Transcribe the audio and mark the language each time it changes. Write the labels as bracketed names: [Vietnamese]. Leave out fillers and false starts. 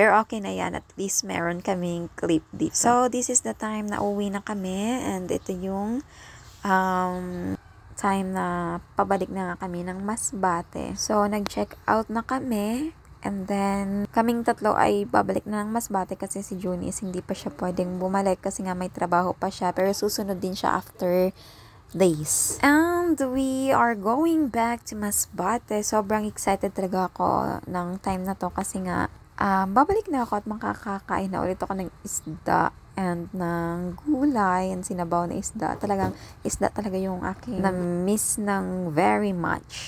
[Filipino] Pero okay na yan, at least meron kaming clip dito. [English] So, this is the time [Filipino] na uwi na kami and ito yung time na pabalik na nga kami ng Masbate. So, nag-check out na kami. And then, kaming tatlo ay babalik na ng Masbate kasi si Junice hindi pa siya pwedeng bumalik kasi nga may trabaho pa siya. Pero susunod din siya after days. [English] And we are going back to Masbate. [Filipino] Sobrang excited talaga ako ng time na to kasi nga babalik na ako at makakakain na ulit ako ng isda and ng gulay and sinabaw na isda. Talagang isda talaga yung aking na-miss ng very much.